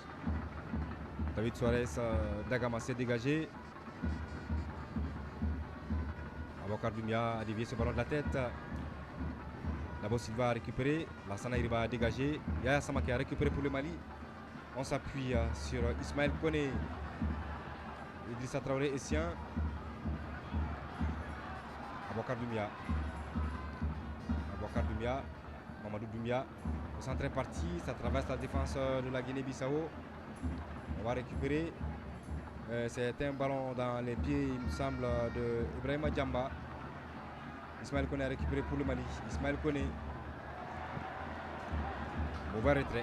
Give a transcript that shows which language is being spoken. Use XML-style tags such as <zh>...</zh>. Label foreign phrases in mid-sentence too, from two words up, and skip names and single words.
<fr>David Suarez d'Agama s'est dégagé. Aboukar Doumbia a dévié ce ballon de la tête. D'abord Silva a récupéré, Lassana Iriba a dégagé, Yaya Samaké a récupéré pour le Mali. On s'appuie sur Ismaël Koné, Idrissa Traoré et Sien. Aboukar Doumbia, Mamadou Doumbia. Le centre est parti, ça traverse la défense de la Guinée-Bissau. On va récupérer. C'est un ballon dans les pieds, il me semble, de Ibrahima Djamba. Ismaël Koné a récupéré pour le Mali. Ismaël Koné. Mauvais retrait.</fr>